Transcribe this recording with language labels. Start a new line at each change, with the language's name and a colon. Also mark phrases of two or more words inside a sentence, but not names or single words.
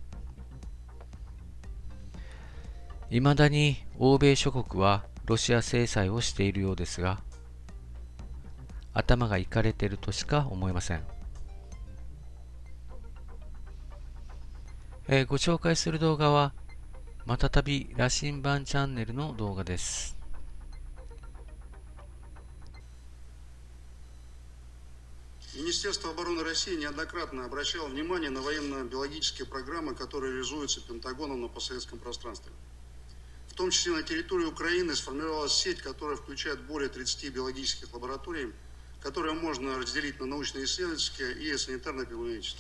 Japanese: いまだに欧米諸国はロシア制裁をしているようですが、頭がいかれているとしか思えません。ご紹介する動画はまたたび羅針盤チャンネルの動画です。
Russian: Министерство обороны России неоднократно обращало внимание на военно-биологические программы, которые реализуются Пентагоном на постсоветском пространстве. В том числе на территории Украины сформировалась сеть, которая включает более 30 биологических лабораторий, которые можно разделить на научно-исследовательские и санитарно-эпидемиологические.